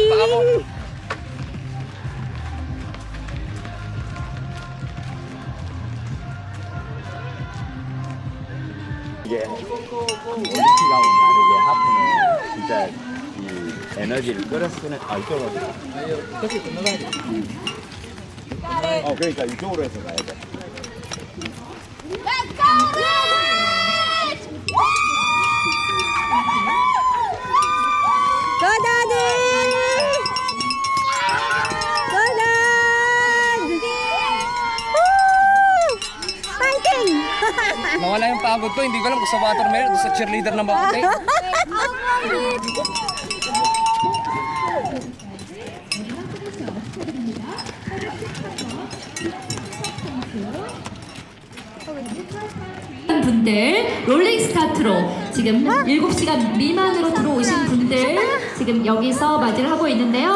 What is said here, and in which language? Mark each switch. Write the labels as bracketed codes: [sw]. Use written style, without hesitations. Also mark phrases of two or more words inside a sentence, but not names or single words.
[tl] Sugat pa ako. [ko] 이게 올림픽하고 다르게 하프는 진짜 이 에너지를 끌어 쓰는 이쪽으로 끝이 끝나가야 돼. 그러니까 이쪽으로 해서 가야 돼. [en] Go, Daddy! Go, Dad! Woo! Fighting! [tl] Nawala yung pagod ko. Hindi ko alam kung sa watermelon o sa cheerleader na makatay. [ko] 분들 롤링 스타트로 지금 7시간 미만으로 들어오신 분들 지금 여기서 맞이를 하고 있는데요.